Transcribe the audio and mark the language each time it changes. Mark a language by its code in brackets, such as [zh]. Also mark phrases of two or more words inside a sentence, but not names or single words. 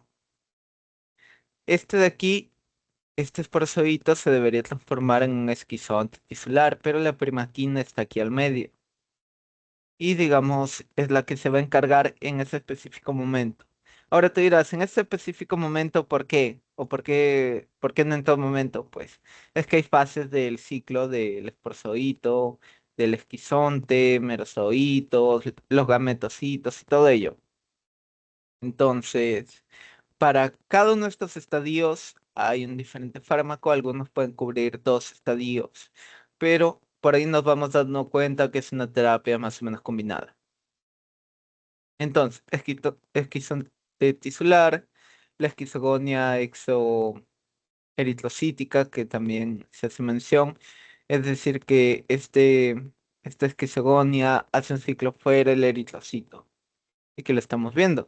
[es] Este de aquí este esporozoito se debería transformar en un esquizón tisular, pero la primaquina está aquí al medio. y digamos es la que se va a encargar en ese específico momento. Ahora te dirás, en ese específico momento, ¿por qué? ¿O por qué no en todo momento? Pues es que hay fases del ciclo del esporzoito, del esquizonte, merozoitos, los gametocitos y todo ello. Entonces, para cada uno de estos estadios hay un diferente fármaco, algunos pueden cubrir dos estadios, pero por ahí nos vamos dando cuenta que es una terapia más o menos combinada. Entonces, esquizonte tisular, la esquizogonia exoeritrocítica, que también se hace mención, es decir, que esta esquizogonia hace un ciclo fuera del eritrocito, y que lo estamos viendo.